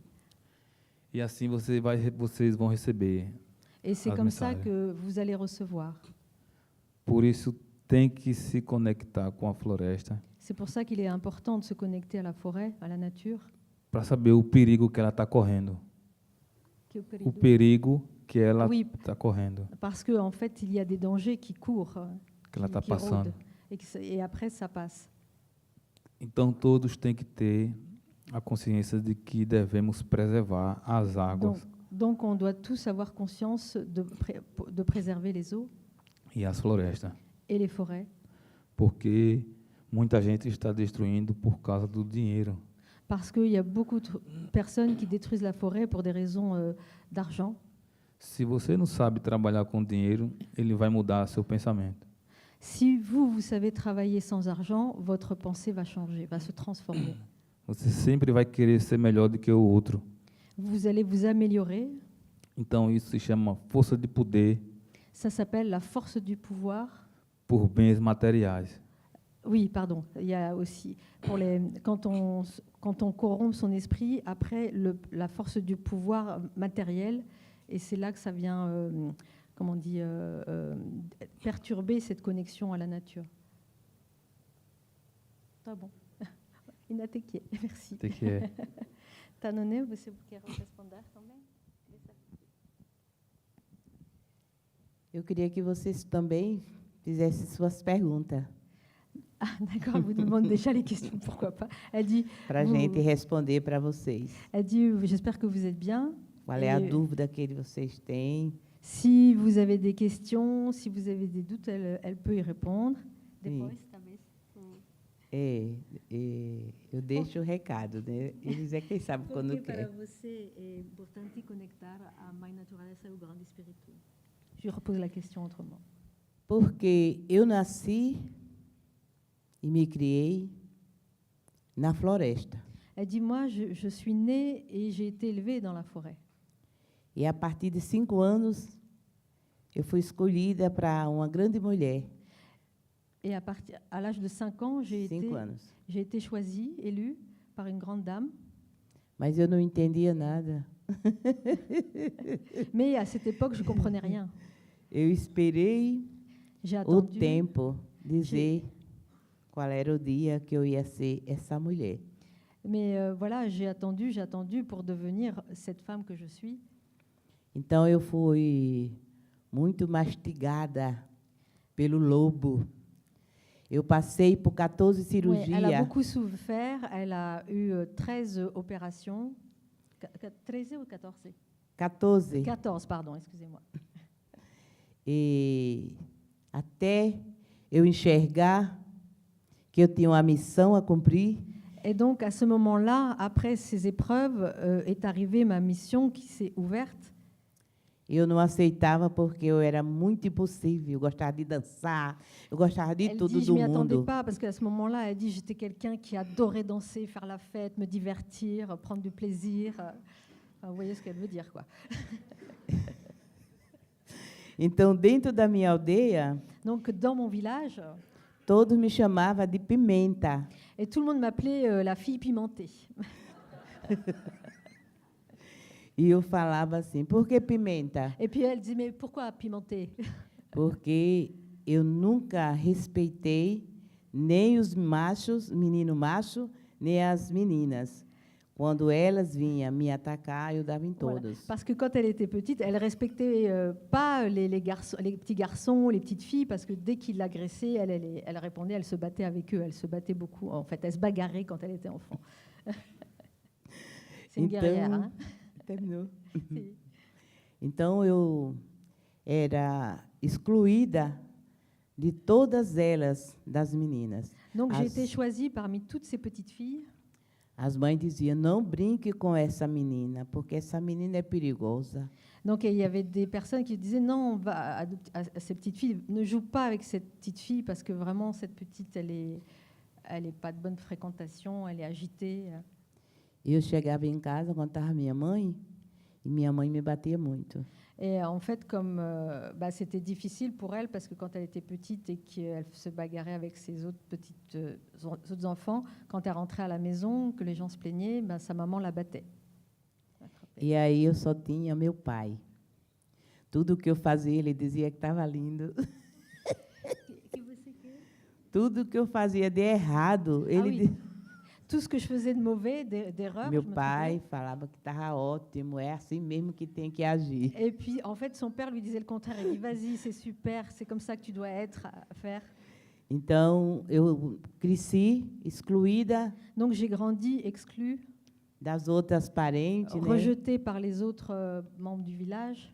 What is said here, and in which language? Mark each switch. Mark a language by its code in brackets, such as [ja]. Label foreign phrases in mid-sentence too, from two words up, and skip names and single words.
[pt] E assim vocês vão receber. [fr] Et c'est [pt] As [fr] comme ça [pt] mensagens. [fr] que vous allez recevoir. [pt] Por isso, tem que se conectar com a floresta [fr] C'est pour ça qu'il est important de se connecter à la forêt, à la nature. [pt] para saber o perigo que ela está correndo. O perigo que ela [fr] Oui, [pt] está correndo, [fr] parce qu'en fait, il y a des dangers qui courent, [pt] que ela está [fr] qui rôdent, [pt] passando. [fr] et après, ça passe. [pt] Então, todos têm que ter a consciência de que devemos preservar as águas [fr] Donc, on doit tous avoir conscience de préserver les eaux [pt] e as florestas, [fr] et les forêts, [pt] porque muita gente está destruindo por causa do dinheiro. [fr] parce qu'il y a beaucoup de personnes qui détruisent la forêt pour des raisons d'argent. [pt] Se você não sabe trabalhar com dinheiro, ele vai mudar seu pensamento. [fr] Si vous savez travailler sans argent, votre pensée va changer, va se transformer. [pt] Você sempre vai querer ser melhor do que o outro. [fr] Vous allez vous améliorer. [pt] Então, isso se chama força de poder [fr] Ça s'appelle la force du pouvoir. [pt] por bens materiais. [fr] Oui, pardon. Il y a aussi, quand on corrompt son esprit, après la force du pouvoir matériel, et c'est là que ça vient, comment on dit, perturber cette connexion à la nature. [pt] Tá bom. Inatequie, merci. Tem que é. Tanone, você quer responder também? Eu queria que vocês também fizessem suas perguntas, [fr] Ah, d'accord, elle vous demande déjà les questions, pourquoi pas. Elle dit, [pt] para a gente responder para vocês. [fr] j'espère que vous êtes bien. [pt] Qual é a [fr] Et [pt] dúvida que vocês têm? [fr] si vous avez des questions, si vous avez des doutes, elle peut y répondre. [pt] Sim. Depois, talvez. Eu deixo o recado, né? Eles é quem sabe quando Porque para quer. você é importante conectar a mãe natureza e o grande espírito? [fr] Je repose la question autrement. [pt] Porque eu nasci e me criei na floresta. [fr] Elle dit, moi, je suis née et j'ai été élevée dans la forêt. [pt] E a partir de 5 anos, eu fui escolhida para uma grande mulher. [fr] Et à l'âge de 5 ans, j'ai [pt] 5 anos. [fr] été choisie, élue par une grande dame. [pt] Mas eu não entendia nada. [fr] Mais à cette époque, je ne comprenais rien. [pt] Eu esperei [fr] J'ai [pt] o [fr] attendu. [pt] tempo dizer qual era o dia que eu ia ser essa mulher. [fr] Mais voilà, j'ai attendu pour devenir cette femme que je suis. [pt] Então eu fui muito mastigada pelo lobo. Eu passei por 14 [fr] Ouais, elle a [pt] cirurgias. [fr] beaucoup souffert. Elle a eu 13 opérations. 13 ou 14 14. 14, pardon, excusez-moi. [pt] E até eu enxergar que eu tinha uma missão a cumprir, [fr] Et donc, à ce moment-là, après ces épreuves, est arrivée ma mission qui s'est ouverte. [pt] eu não aceitava porque eu era muito impossível. Eu gostava de dançar, eu gostava de [fr] Elle [pt] tudo [fr] dit, je [pt] do [fr] m'y attendais [pt] mundo. [fr] pas, parce qu'à ce moment-là, elle dit, j'étais quelqu'un qui adorait danser, faire la fête, me divertir, prendre du plaisir. Enfin, vous voyez ce qu'elle veut dire, quoi. [pt] Então, dentro da minha aldeia, [fr] Donc, dans mon village, [pt] todos me chamavam de Pimenta. [fr] et tout le monde m'appelait la fille pimentée. [pt] E eu falava assim, por que Pimenta? [fr] Et puis elle dit, mais pourquoi pimentée? [pt] Porque eu nunca respeitei nem os machos, menino macho, nem as meninas. Quando elas vinham me atacar, eu dava em [fr] Voilà. [pt] todos. [fr] Parce que quand elle était petite, elle respectait pas les petits garçons, les petites filles, parce que dès qu'ils l'agressaient, elle répondait, elle se battait avec eux, elle se battait beaucoup. En fait, elle se bagarrait quand elle était enfant. C'est une guerrière, hein? [pt] Terminou. [fr] Si. [pt] Então, eu era excluída de todas elas, das meninas. [fr] Donc j'ai [pt] As- [fr] été choisie parmi toutes ces petites filles. [pt] As mães diziam, não brinque com essa menina, porque essa menina é perigosa. [fr] Donc il y avait des personnes qui disaient non, va à ces petites filles, ne joue pas avec cette petite fille parce que vraiment cette petite, elle est pas de bonne fréquentation, elle est agitée. [pt] E eu chegava em casa, contava minha mãe, e minha mãe me batia muito. [fr] Et en fait, comme c'était difficile pour elle, parce que quand elle était petite et qu'elle se bagarrait avec ses autres autres enfants, quand elle rentrait à la maison, que les gens se plaignaient, sa maman la battait. [pt] E aí eu só tinha meu pai. Tudo que eu fazia, ele dizia que estava lindo. Tudo que eu fazia de errado, ele [fr] Tout ce que je faisais de mauvais, d'erreur, [pt] meu [fr] je me [pt] pai [fr] trompais. [pt] falava que estava ótimo, é assim mesmo que tem que agir. [fr] Et puis, en fait, son père lui disait le contraire. Il dit, vas-y, c'est super, c'est comme ça que tu dois être, faire. [pt] Então, eu cresci excluída [fr] Donc, j'ai grandi exclue, [pt] das outras parentes, né? [fr] rejetée par les autres membres du village.